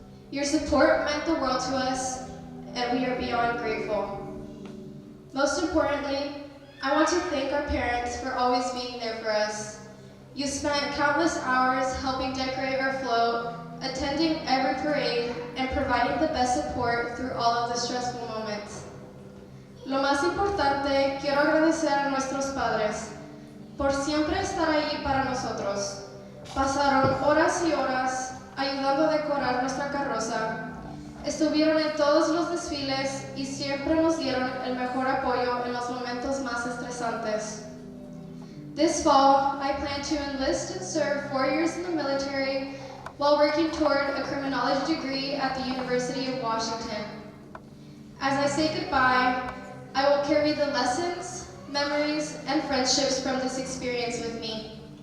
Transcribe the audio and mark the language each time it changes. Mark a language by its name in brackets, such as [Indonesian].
[English] Your support meant the world to us, and we are beyond grateful. Most importantly, I want to thank our parents for always being there for us. You spent countless hours helping decorate our float, attending every parade, and providing the best support through all of the stressful moments. [Spanish] Lo más importante, quiero agradecer a nuestros padres por siempre estar ahí para nosotros. Pasaron horas y horas ayudando a decorar nuestra carroza. Estuvieron en todos los desfiles y siempre nos dieron el mejor apoyo en los momentos más estresantes. [English] This fall, I plan to enlist and serve 4 years in the military while working toward a criminology degree at the University of Washington. As I say goodbye, I will carry the lessons, memories, and friendships from this experience with me.